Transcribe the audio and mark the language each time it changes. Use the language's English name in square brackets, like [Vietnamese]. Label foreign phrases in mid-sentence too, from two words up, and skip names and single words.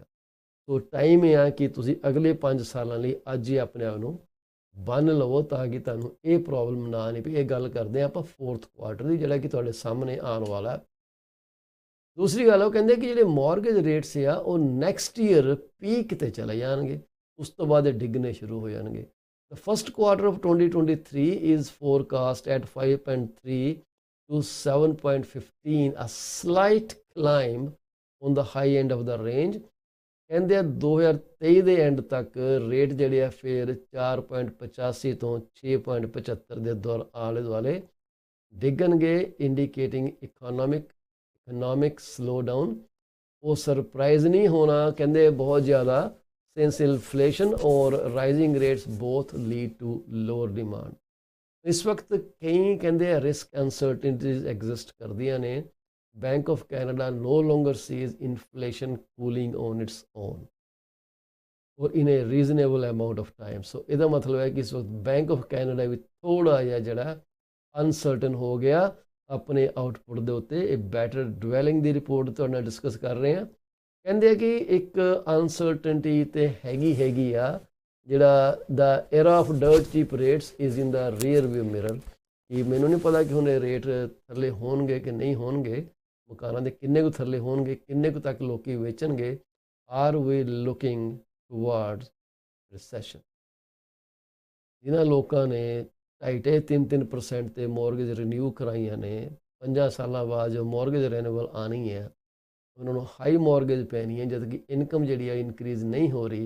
[English] so time [Punjabi] ਇਹ ਆ ਕਿ ਤੁਸੀਂ ਅਗਲੇ 5 ਸਾਲਾਂ ਲਈ ਅੱਜ ਹੀ ਆਪਣੇ ਆਪ ਨੂੰ ਬੰਨ ਲਵੋ ਤਾਂ ਕਿ ਤੁਹਾਨੂੰ ਇਹ ਪ੍ਰੋਬਲਮ ਨਾ ਨਹੀਂ ਪਈ। ਇਹ ਗੱਲ ਕਰਦੇ ਹਾਂ ਆਪਾਂ 4th ਕੁਆਰਟਰ ਦੀ, ਜਿਹੜਾ ਕਿ ਤੁਹਾਡੇ ਸਾਹਮਣੇ ਆਉਣ ਵਾਲਾ ਹੈ। ਦੂਸਰੀ ਗੱਲ ਉਹ ਕਹਿੰਦੇ ਕਿ ਜਿਹੜੇ [English] mortgage rates [Punjabi] ਆ ਉਹ [English] next year [Punjabi] ਪੀਕ ਤੇ ਚਲੇ ਜਾਣਗੇ, ਉਸ ਤੋਂ ਬਾਅਦ ਇਹ ਡਿੱਗਣੇ ਸ਼ੁਰੂ ਹੋ ਜਾਣਗੇ। [English] The first quarter of 2023 is forecast at 5.3 to 7.15, a slight climb on the high end of the range। [Punjabi] ਕਹਿੰਦੇ ਆ 2023 ਦੇ ਐਂਡ ਤੱਕ ਰੇਟ ਜਿਹੜੇ ਆ ਫਿਰ 4.85 ਤੋਂ 6.75 ਦੇ ਦੌਰ ਆਲੇ ਦੁਆਲੇ ਡਿੱਗਣਗੇ, [English] indicating economic slowdown. [Punjabi] ਉਹ ਸਰਪ੍ਰਾਈਜ਼ ਨਹੀਂ ਹੋਣਾ, ਕਹਿੰਦੇ ਬਹੁਤ ਜ਼ਿਆਦਾ, [English] since inflation और rising rates both lead to lower demand। [Punjabi] ਇਸ ਵਕਤ ਕਈ ਕਹਿੰਦੇ ਆ [English] risk uncertainties exist [Punjabi] ਕਰਦੀਆਂ ਨੇ। [English] ਬੈਂਕ ਆਫ ਕੈਨੇਡਾ no longer sees inflation cooling on its own or in a reasonable amount of time। [Punjabi] ਸੋ ਇਹਦਾ ਮਤਲਬ ਹੈ ਕਿ ਇਸ ਵਕਤ ਬੈਂਕ ਆਫ ਕੈਨੇਡਾ ਵੀ ਥੋੜ੍ਹਾ ਜਿਹਾ ਜਿਹੜਾ ਅਨਸਰਟਨ ਹੋ ਗਿਆ ਆਪਣੇ ਆਊਟਪੁੱਟ ਦੇ ਉੱਤੇ। ਇਹ ਬੈਟਰ ਡਵੈਲਿੰਗ ਦੀ ਰਿਪੋਰਟ ਤੁਹਾਡੇ ਨਾਲ ਡਿਸਕਸ ਕਰ ਰਹੇ ਹਾਂ। ਕਹਿੰਦੇ ਆ ਕਿ ਇੱਕ ਅਨਸਰਟਨਟੀ ਤੇ ਹੈਗੀ ਆ, ਜਿਹੜਾ ਦਾ [English] era of dirt cheap rates is in the rear view mirror। [Punjabi] ਕਿ ਮੈਨੂੰ ਨਹੀਂ ਪਤਾ ਕਿ ਹੁਣ ਇਹ ਰੇਟ ਥੱਲੇ ਹੋਣਗੇ ਕਿ ਨਹੀਂ ਹੋਣਗੇ, ਮਕਾਨਾਂ ਦੇ ਕਿੰਨੇ ਕੁ ਥੱਲੇ ਹੋਣਗੇ, ਕਿੰਨੇ ਕੁ ਤੱਕ ਲੋਕੀ ਵੇਚਣਗੇ। [English] are we looking towards recession. [Punjabi] ਜਿਨ੍ਹਾਂ ਲੋਕਾਂ ਨੇ 2.5-3% ਤੇ [English] mortgage renew [Punjabi] ਕਰਾਈਆਂ ਨੇ, 5 ਸਾਲਾਂ ਬਾਅਦ ਜੋ [English] mortgage renewal [Punjabi] ਆਉਣੀ ਹੈ ਉਹਨਾਂ ਨੂੰ [English] high mortgage [Punjabi] ਪੈਣੀ ਹੈ, ਜਦ ਕਿ ਇਨਕਮ ਜਿਹੜੀ ਆ ਇਨਕਰੀਜ਼ ਨਹੀਂ ਹੋ ਰਹੀ।